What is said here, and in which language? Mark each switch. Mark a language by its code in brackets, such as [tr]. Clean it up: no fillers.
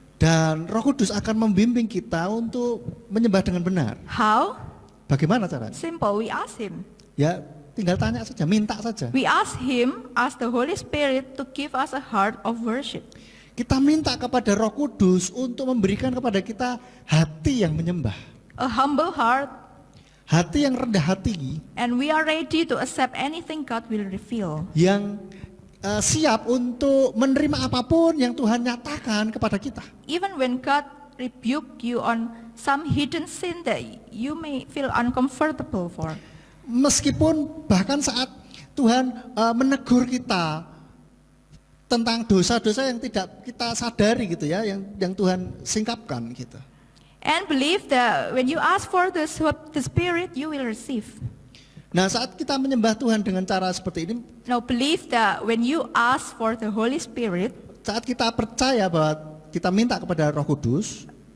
[id] Dan Roh Kudus akan membimbing kita untuk menyembah dengan benar. [en] How? [id] Bagaimana caranya? [en] Simple, we ask Him. [id] Ya, tinggal tanya saja, minta saja. [en] We ask Him, ask the Holy Spirit to give us a heart of worship. [id] Kita minta kepada Roh Kudus untuk memberikan kepada kita hati yang menyembah. [en] A humble heart, [id] Hati yang rendah hati, [en] and we are ready to accept anything God will reveal. [id] yang siap untuk menerima apapun yang Tuhan nyatakan kepada kita. [en] Even when God rebuke you on some hidden sin that you may feel uncomfortable for. [id] Meskipun bahkan saat Tuhan menegur kita tentang dosa-dosa yang tidak kita sadari gitu ya, yang Tuhan singkapkan gitu. [en] And believe that when you ask for the Spirit, you will receive. [id] Nah, saat kita menyembah Tuhan dengan cara seperti ini, [en] Now believe that when you ask for the Holy Spirit, [id] saat kita percaya bahwa kita minta kepada Roh Kudus,